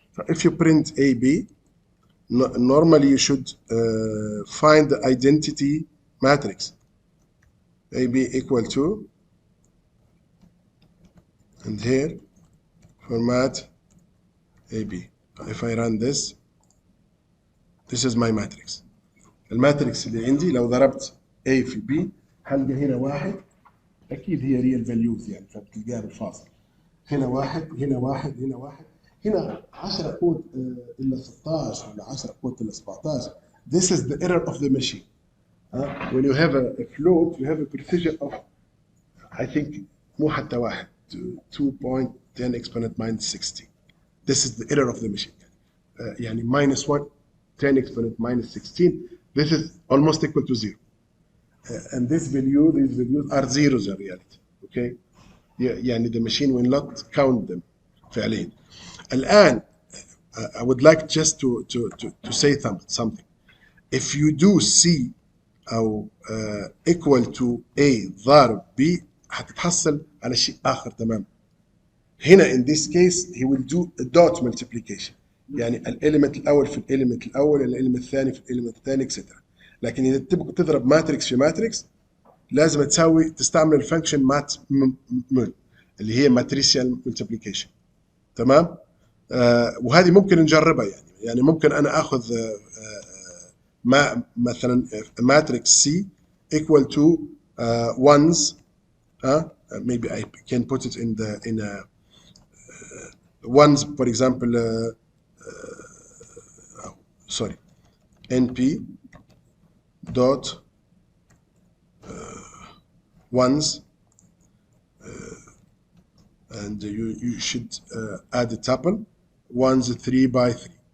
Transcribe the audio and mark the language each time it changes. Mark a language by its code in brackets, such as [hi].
[en] So if you print AB, normally you should find the identity matrix. AB equal to, and here format AB. If I run this, this is my matrix. [ar] الماتريكس اللي عندي لو ضربت A في B هلقى هنا واحد، اكيد هي ريال فاليوز يعني فبتلقاها بالفاصل. هنا واحد، هنا واحد، هنا واحد، هنا 10 كود الا 16 ولا 10 كود الا 17. [en] This is the error of the machine. When you have a float, you have a precision of, I think, [ar] مو حتى واحد [en] 2.10 exponent minus 60. This is the error of the machine. يعني minus 1, 10 exponent minus 16. This is almost equal to 0. And this value, these values are zeros in reality. Okay? [ar] يعني [en] the machine will not count them [ar] فعليا. الآن [en] I would like just to say something. If you do C أو equal to A ضارب B [ar] هتتحصل على شيء آخر تماما. هنا [en] in this case he will do a dot multiplication. [ar] يعني الاليمنت الأول في الاليمنت الأول، الاليمنت الثاني في الاليمنت الثاني etc. لكن إذا تبغى تضرب ماتريكس في ماتريكس لازم تستعمل الفانكشن مات مول اللي هي ماتريسيال ملتبليكيشن. تمام؟ وهذه ممكن نجربها يعني ممكن انا اخذ مثلا ماتريكس سي [en] equal to ones. Maybe I can put it in a ones, for example. Sorry, np dot ones, and you should add a tuple ones 3 by 3.